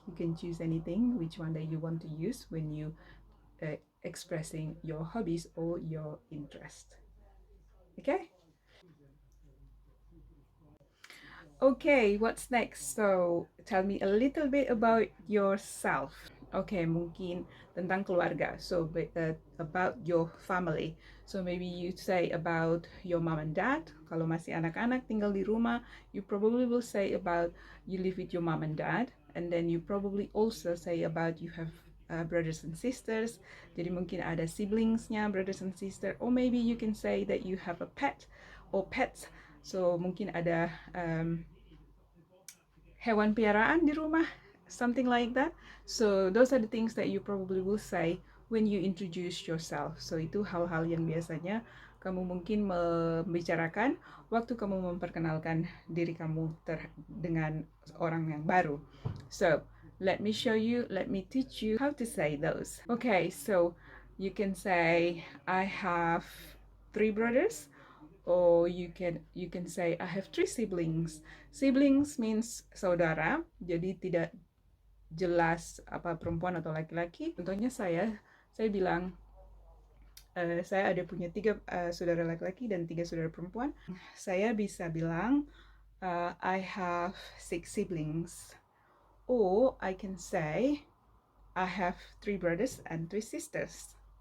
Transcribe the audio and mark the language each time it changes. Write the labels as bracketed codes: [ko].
[en] You can choose anything, which one that you want to use when you expressing your hobbies or your interest. Okay? Okay, what's next? So, tell me a little bit about yourself. [id] Okay, mungkin tentang keluarga. [en] So, about your family. So, maybe you say about your mom and dad. [id] Kalau masih anak-anak tinggal di rumah, [en] you probably will say about you live with your mom and dad. And then you probably also say about you have brothers and sisters. [id] Jadi mungkin ada siblingsnya, [en] brothers and sisters. Or maybe you can say that you have a pet or pets. [id] So mungkin ada hewan piaraan di rumah, [en] something like that. So those are the things that you probably will say when you introduce yourself. [id] So itu hal-hal yang biasanya kamu mungkin membicarakan waktu kamu memperkenalkan diri kamu dengan orang yang baru. [en] So let me show you, let me teach you how to say those. Okay, so you can say I have 3 brothers, or you can say I have 3 siblings. [id] Siblings means saudara, jadi tidak jelas apa perempuan atau laki-laki. Contohnya saya bilang saya ada punya 3 saudara laki-laki dan 3 saudara perempuan. Saya bisa bilang [en] I have 6 siblings, or I can say I have 3 brothers and 3 sisters.